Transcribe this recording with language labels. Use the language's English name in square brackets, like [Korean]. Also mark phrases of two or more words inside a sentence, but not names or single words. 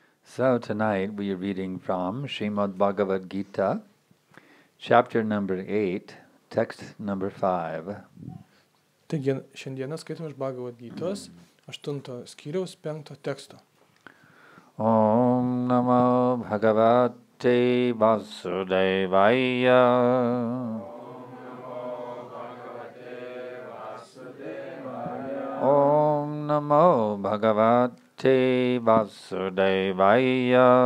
[English] So tonight we are reading from Srimad Bhagavad Gita, chapter number 8, text number 5. [Lithuanian] Taigi šiandieną skaitome iš Bhagavad Gytos 8 skyriaus 5 teksto. [Sanskrit] Om Namo Bhagavate Vasudevaya. Om Namo Bhagavate Vasudevaya.